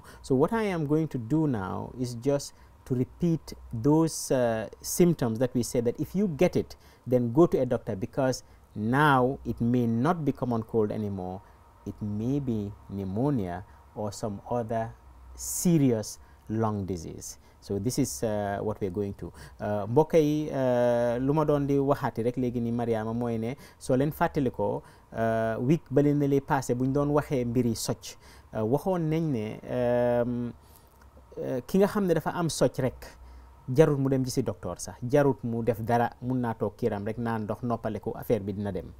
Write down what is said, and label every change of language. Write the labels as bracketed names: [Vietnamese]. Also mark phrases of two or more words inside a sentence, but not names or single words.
[English] So what I am going to do now is just to repeat those symptoms that we said, that if you get it, then go to a doctor, because now it may not be common cold anymore. It may be pneumonia or some other serious lung disease. So this is what we are going to. [Wolof] mbokk yi lu ma doon di waxaati rek léegi ni Mariama mooy ne soo leen fàttali ko week bale na lee passé bu ñu doon waxee mbiri socc waxoon nañ ne ki nga xam ne dafa am socc rek jarut mu dem gisi docteur sax, jarut mu def dara, mun naa toog kiram rek naan ndox noppaleku, affaire bi dina dem.